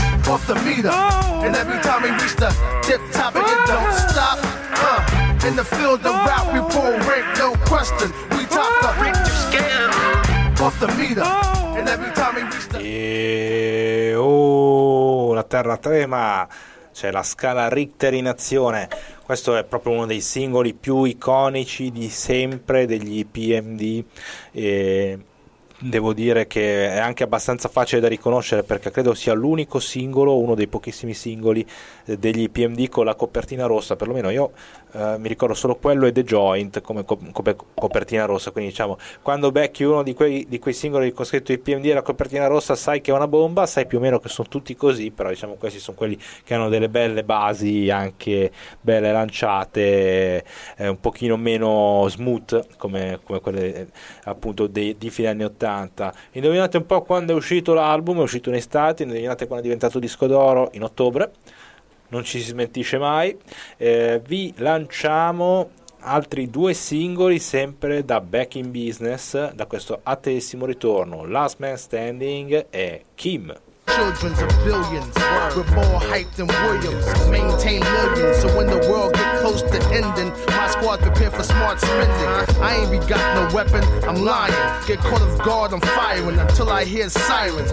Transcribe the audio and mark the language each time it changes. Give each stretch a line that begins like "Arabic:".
English: Off the meter, and every time we reach the tip top, and it don't stop. In the field of rap, we pull rank, no question. We talk the rank, you scam. Off the meter, and every time we reach the.
Italian: Oh, la terra trema. C'è la scala Richter in azione. Questo è proprio uno dei singoli più iconici di sempre degli PMD, e devo dire che è anche abbastanza facile da riconoscere, perché credo sia l'unico singolo, uno dei pochissimi singoli degli PMD con la copertina rossa. Perlomeno io mi ricordo solo quello e The Joint come copertina rossa. Quindi diciamo, quando becchi uno di quei singoli con scritto i PMD e la copertina rossa, sai che è una bomba, sai più o meno che sono tutti così. Però diciamo, questi sono quelli che hanno delle belle basi, anche belle lanciate, un pochino meno smooth come quelle appunto di fine anni 80. Indovinate un po' quando è uscito l'album? È uscito in estate. Indovinate quando è diventato disco d'oro? In ottobre. Non ci si smentisce mai. Vi lanciamo altri due singoli, sempre da Back in Business, da questo attesissimo ritorno. Last Man Standing e Kim.
English: Children's of billions, we're more hype than Williams. Maintain millions, so when the world get close to ending, my squad prepare for smart spending. I ain't be got no weapon, I'm lying. Get caught off guard, I'm firing until I hear sirens.